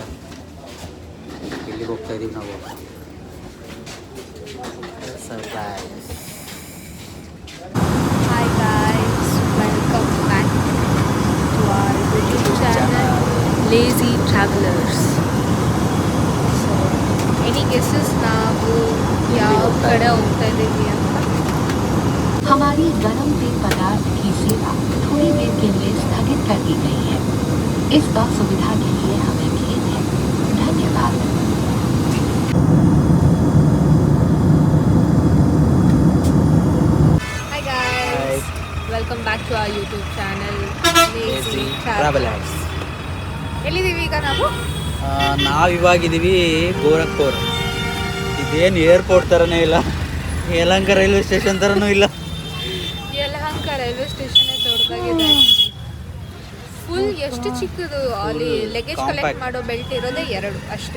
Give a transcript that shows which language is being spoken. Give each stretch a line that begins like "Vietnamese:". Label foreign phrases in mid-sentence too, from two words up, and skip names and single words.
Kannada: ಇಲ್ಲಿಗೆ ಹೋಗ್ತಾ ಇದ್ದೀವಿ ನಾವು. ಸರ್ಪ್ರೈಸ್.
English: Hi guys, welcome back to our YouTube channel Lazy Travelers. so any guesses
Kannada: ನಾವು ಯಾವ ಕಡೆ ಹೋಗ್ತಾ ಇದ್ದೀವಿ ಅಂತ?
Hindi: हमारी गर्म पेय पदार्थ की सेवा थोड़ी देर के लिए स्थगित कर दी गई है. इस असुविधा के लिए हमें खेद है. धन्यवाद.
English: Hi guys, welcome back to our YouTube channel Lazy Travelers.
Kannada: ಎಲ್ಲಿದ್ದೀವಿ ಈಗ ನಾವು? ನಾವಿವಾಗಿದ್ದೀವಿ ಗೋರಖ್ಪುರ್. ಇದೇನು ಏರ್ಪೋರ್ಟ್ ಥರನೇ ಇಲ್ಲ, ಯಲಹಂಕ
English: railway station
Kannada: ಥರನೂ ಇಲ್ಲ. ಯಲಹಂಕ
English: railway station
Kannada: ದೊಡ್ಡದಾಗಿದೆ. ಫುಲ್ ಎಷ್ಟು ಚಿಕ್ಕದು, ಅಲ್ಲಿ
English: luggage collect
Kannada: ಮಾಡೋ ಬೆಲ್ಟ್ ಇರೋದೇ 2 ಅಷ್ಟೇ.